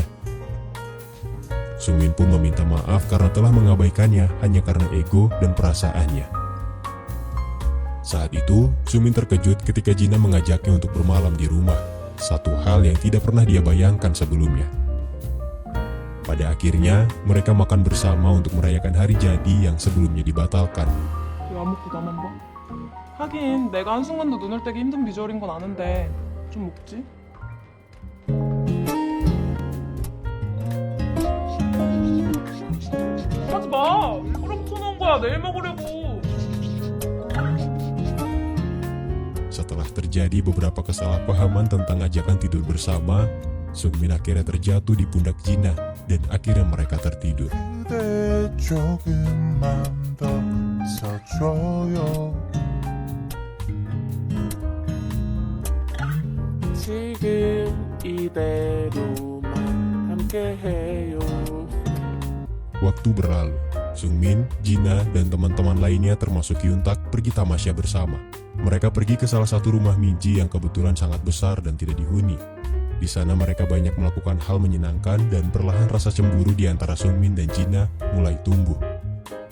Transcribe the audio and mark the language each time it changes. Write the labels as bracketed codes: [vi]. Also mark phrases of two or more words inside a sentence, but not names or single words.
[id] Sungmin pun meminta maaf karena telah mengabaikannya hanya karena ego dan perasaannya. Saat itu, Sungmin terkejut ketika Gina mengajaknya untuk bermalam di rumah, satu hal yang tidak pernah dia bayangkan sebelumnya. Pada akhirnya, mereka makan bersama untuk merayakan hari jadi yang sebelumnya dibatalkan. [ko] 왜 안 먹고 나만 봐? 하긴 내가 한순간도 눈을 떼기 힘든 비주얼인 건 아는데 좀 먹지? 하지 마! 일부러 붙여놓은 거야 내일 먹으려고. [id] Setelah terjadi beberapa kesalahpahaman tentang ajakan tidur bersama, Sungmin akhirnya terjatuh di pundak Gina dan akhirnya mereka tertidur. [ko] 그대 조금만 더 서줘요. 지금 이대로만 함께해요. [id] Waktu berlalu, Sungmin, Gina, dan teman-teman lainnya termasuk Hyun-tak pergi tamasya bersama. Mereka pergi ke salah satu rumah Minji yang kebetulan sangat besar dan tidak dihuni. Di sana mereka banyak melakukan hal menyenangkan dan perlahan rasa cemburu di antara Sungmin dan Gina mulai tumbuh.